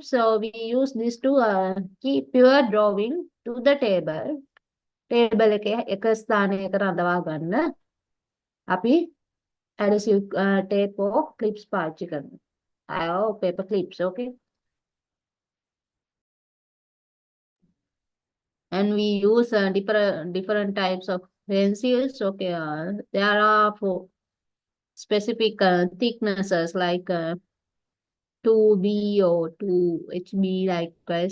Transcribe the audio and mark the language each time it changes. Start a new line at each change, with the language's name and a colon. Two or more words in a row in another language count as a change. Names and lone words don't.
English: So we use this to keep your drawing to the table.
Sinhala: Table එක ස්ථානයක රඳවා ගන්න අපි
English: adhesive tape or clips
Sinhala: පාවිච්චි කරනවා.
English: Or paper clips, okay? And we use different types of pencils. Okay, there are for specific thicknesses like 2B or 2HB, likewise.